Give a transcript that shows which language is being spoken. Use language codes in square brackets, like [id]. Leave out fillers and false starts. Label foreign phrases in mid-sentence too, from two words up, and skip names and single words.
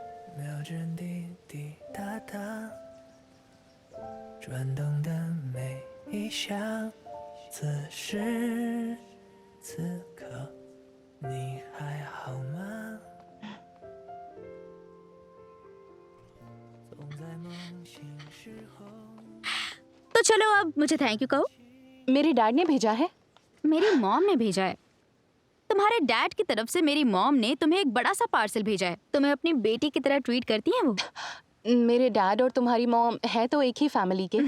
[zh] 秒针滴滴答答，转动的每一下。此时此刻，你还好吗？总在梦醒时候。 [hi] तो चलो अब मुझे [en] thank you [hi] कहो। मेरे डैड ने भेजा है। मेरी मॉम ने भेजा है। तुम्हारे डैड की तरफ से मेरी मॉम ने तुम्हें एक बड़ा सा पार्सल भेजा है। तुम्हें अपनी बेटी की तरह ट्रीट करती हैं वो। मेरे डैड और तुम्हारी मॉम है तो एक ही फैमिली के।